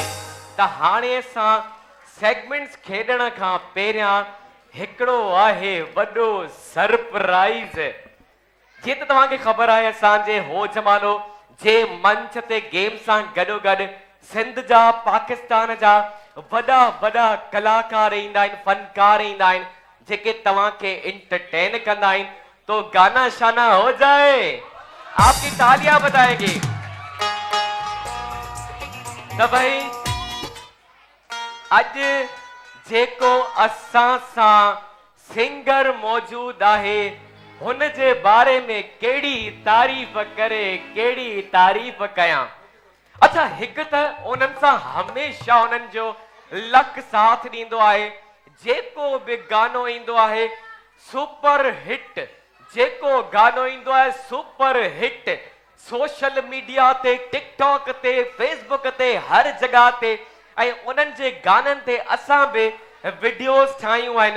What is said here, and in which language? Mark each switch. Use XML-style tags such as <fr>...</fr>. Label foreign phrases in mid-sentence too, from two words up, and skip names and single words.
<sd>त हाणे असां सेगमेंट्स खेॾण खां पहिरियां हिकिड़ो आहे वॾो सरप्राइज़। जीअं त तव्हांखे ख़बर आहे असांजे हो जमालो जे मंच ते गेम सां गॾोगॾु सिंध जा पाकिस्तान जा वॾा वॾा कलाकार ईंदा आहिनि, फनकार ईंदा आहिनि जेके तव्हांखे इंटरटेन कंदा आहिनि।</sd> <ur>تو گانا شانا ہو جائے، آپ کی تالیاں بتائے گی.</ur> <sd>तो भाई अज जेको असां सां सिंगर मौजूद आहे हुन जे बारे में केड़ी तारीफ करे, केड़ी तारीफ कयां। अच्छा, हिक त उन्हनि सां हमेशा उन्हनि जो लक साथ ॾींदो आहे। जेको बि गानो ईंदो आहे</sd> <en>super hit,</en> <sd>जेको गानो ईंदो आहे</sd> <en>super hit. social media</en> <sd>ते, टिकटॉक ते, फेसबुक ते, हर जगह ते ऐं उन्हनि जे गाननि ते असां बि वीडियोस ठाहियूं आहिनि।</sd>